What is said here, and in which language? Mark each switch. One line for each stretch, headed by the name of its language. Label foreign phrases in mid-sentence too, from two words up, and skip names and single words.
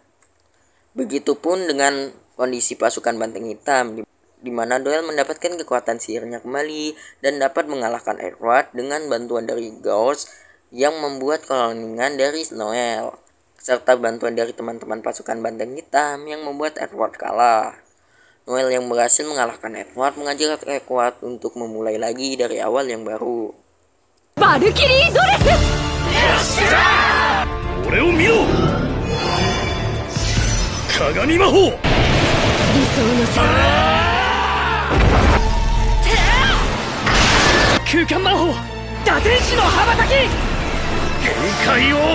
Indonesian: Begitupun dengan kondisi pasukan Banteng Hitam, di mana Doel mendapatkan kekuatan sihirnya kembali dan dapat mengalahkan Edward dengan bantuan dari Gauss yang membuat koloningan dari Noel, serta bantuan dari teman-teman pasukan Banteng Hitam yang membuat Edward kalah. Noel yang berhasil mengalahkan Edward mengajak Edward untuk memulai lagi dari awal yang baru.
English: Valkyrie Dress!
Japanese: 俺を見ろ！鏡魔法！理想の世界。空間魔法打天使の羽ばたき。限界を。